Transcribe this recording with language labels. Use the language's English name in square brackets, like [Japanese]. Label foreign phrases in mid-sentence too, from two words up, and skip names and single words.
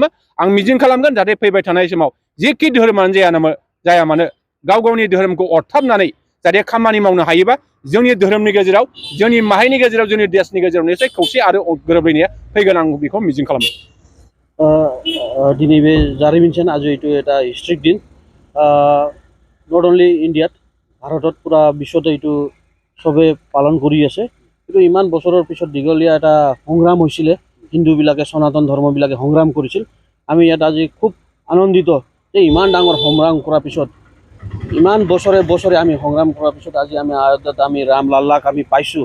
[Bodo] आं मिजिं खालामगोन जाहाथे फैबाय थानाय समाव जेखि धोरोमानो जाया मानो गाव गावनि धोरोमखौ अरथाबनानै जाहाथे खामानि मावनो हायोबा जोंनि धोरोमनि गेजेराव जोंनि माहारिनि गेजेराव जोंनि देशनि गेजेराव निश्चय खौसे आरो गोरोबलायनाया फैगोन आं बेखौ मिजिं खालामो। दिनै बे जारिमिनसेन [Assamese] আজি এইটো এটা হিষ্ট্ৰিক দিন [English] not only [Assamese] ইণ্ডিয়াত ভাৰতত পুৰা বিশ্বতে এইটো চবে পালন কৰি আছে। কিন্তু ইমান বছৰৰ পিছত দীঘলীয়া এটা সংগ্ৰাম হৈছিলে, হিন্দুবিলাকে সনাতন ধৰ্মবিলাকে সংগ্ৰাম কৰিছিল। আমি ইয়াত আজি খুব আনন্দিত যে ইমান ডাঙৰ সংগ্ৰাম কৰাৰ পিছত ইমান বছৰে বছৰে আমি সংগ্ৰাম কৰাৰ পিছত আজি আমি আয়োধ্যত আমি ৰামলাল্লাক আমি পাইছোঁ।